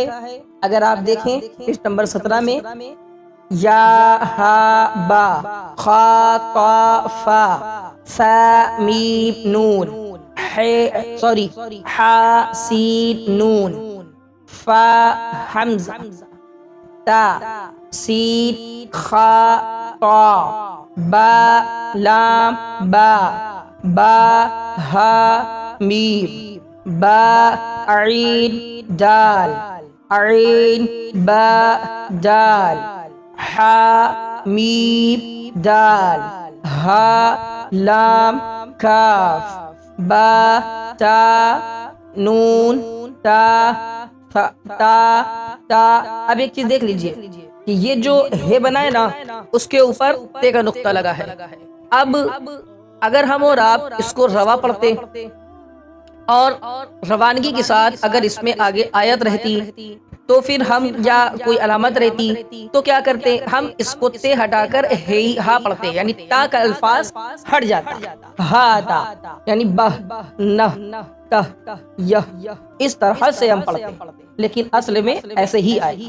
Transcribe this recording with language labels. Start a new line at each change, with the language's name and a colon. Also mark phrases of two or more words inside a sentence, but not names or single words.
Urdu: اگر آپ دیکھیں پیج نمبر 17 میں یا ہا با خا طا فا فا میم نون حا سین نون فا حمزہ تا سین خا طا با لام با با ہا میم با عین دال عین با دال حا میم دال ہا لام کاف با تا نون تا تا. اب ایک چیز دیکھ لیجئے کہ یہ جو ہے بنا ہے نا اس کے اوپر تے کا نقطہ لگا ہے. اب اگر ہم اور آپ اس کو روا پڑھتے اور روانگی کے ساتھ اگر اس میں آگے آیت رہتی تو پھر ہم یا کوئی علامت رہتی تو کیا کرتے ہم اس کو تے ہٹا کر ہا پڑھتے یعنی تا کا الفاظ ہٹ جاتا ہا تا یعنی بہ نہ تہ یہ اس طرح سے ہم پڑھتے لیکن اصل میں ایسے ہی آئے.